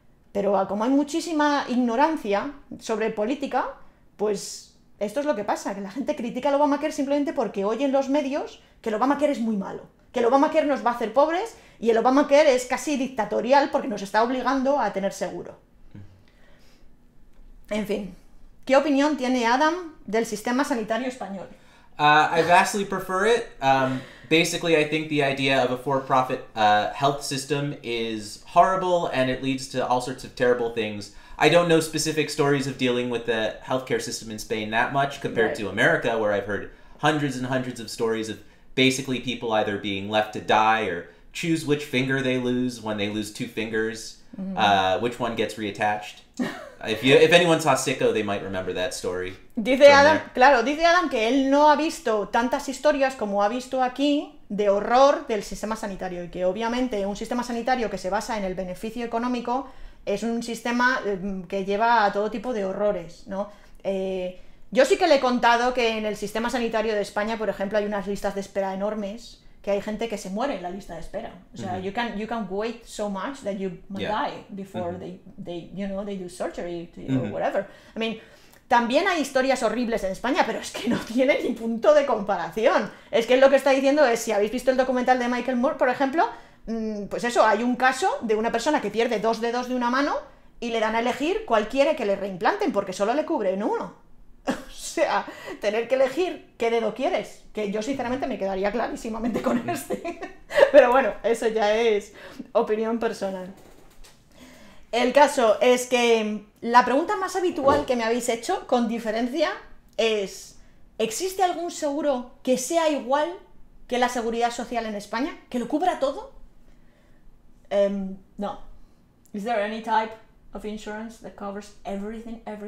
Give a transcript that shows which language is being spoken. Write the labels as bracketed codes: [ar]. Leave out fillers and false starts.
[es] Pero como hay muchísima ignorancia sobre política, pues esto es lo que pasa, que la gente critica el Obamacare simplemente porque oye en los medios que el Obamacare es muy malo, que el Obamacare nos va a hacer pobres y el Obamacare es casi dictatorial porque nos está obligando a tener seguro. En fin, ¿qué opinión tiene Adam del sistema sanitario español? [en] I vastly prefer it. Basically, I think the idea of a for-profit health system is horrible and it leads to all sorts of terrible things. I don't know specific stories of dealing with the healthcare system in Spain that much compared to America, where I've heard hundreds and hundreds of stories of basically people either being left to die or choose which finger they lose when they lose 2 fingers, which one gets reattached. If anyone saw Sicko, they might remember that story. [es] Dice Adam que él no ha visto tantas historias como ha visto aquí de horror del sistema sanitario y que obviamente un sistema sanitario que se basa en el beneficio económico es un sistema que lleva a todo tipo de horrores, ¿no? Yo sí que le he contado que en el sistema sanitario de España, por ejemplo, hay unas listas de espera enormes, que hay gente que se muere en la lista de espera. O sea, [en] you can wait so much that you might die before they do surgery or whatever. I mean, [es] también hay historias horribles en España, pero es que no tiene ni punto de comparación. Es que lo que está diciendo es, si habéis visto el documental de Michael Moore, por ejemplo, pues eso, hay un caso de una persona que pierde 2 dedos de una mano y le dan a elegir cuál quiere que le reimplanten, porque solo le cubren uno. O sea, tener que elegir qué dedo quieres, que yo sinceramente me quedaría clarísimamente con este. Pero bueno, eso ya es opinión personal. El caso es que la pregunta más habitual que me habéis hecho, con diferencia, es: ¿existe algún seguro que sea igual que la seguridad social en España? ¿Que lo cubra todo? No. [en] Is there any type of insurance that covers everything?